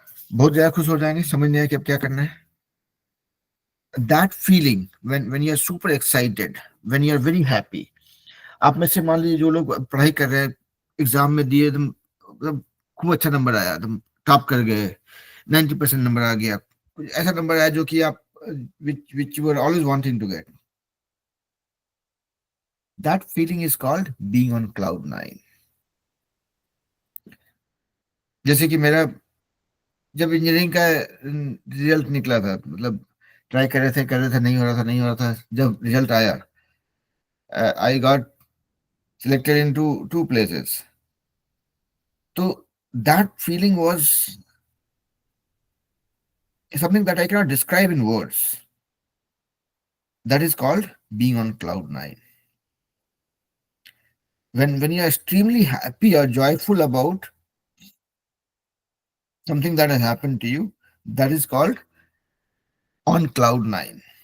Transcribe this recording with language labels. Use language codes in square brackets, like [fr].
[hi] बहुत ज्यादा खुश हो जाएंगे, समझ नहीं आया कि अब क्या करना है। [en] that feeling when you are super excited, when you are very happy, [hi] आप में से मान लीजिए जो लोग पढ़ाई कर रहे हैं, एग्जाम में दिए, एकदम मतलब खूब अच्छा नंबर आया, एकदम टॉप कर गए, 90% नंबर आ गया, कुछ ऐसा नंबर आया जो कि आप [en] which you were always wanting to get. That feeling is called being on cloud 9. [hi] जैसे कि मेरा जब इंजीनियरिंग का रिजल्ट निकला था, मतलब ट्राई कर रहे थे, नहीं हो रहा था, जब रिजल्ट आया, [en] I got selected into 2 places. So that feeling was something that I cannot describe in words. That is called being on cloud 9. When you are extremely happy or joyful about something that has happened to you, that is called on cloud 9.